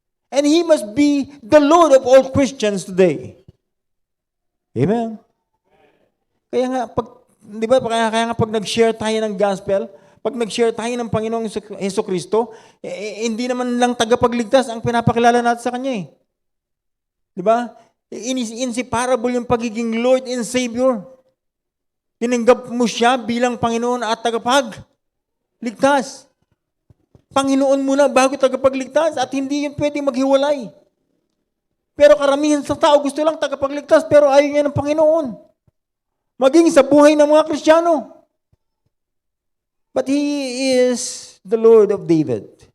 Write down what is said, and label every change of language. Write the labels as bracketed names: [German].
[English] And He must be the Lord of all Christians today. Amen. [Filipino] Kaya nga, di ba, kaya nga pag nag-share tayo ng gospel, pag nag-share tayo ng Panginoong Jesucristo, hindi naman lang tagapagligtas ang pinapakilala natin sa Kanya eh. Di ba? Inseparable yung pagiging Lord and Savior. Tinanggap mo siya bilang Panginoon at tagapagligtas. Panginoon muna bago tagapagligtas at hindi yun pwedeng maghiwalay. Pero karamihan sa tao gusto lang tagapagligtas pero ayaw niya ng Panginoon. Maging sa buhay ng mga Kristiyano. [English] But He is the Lord of David.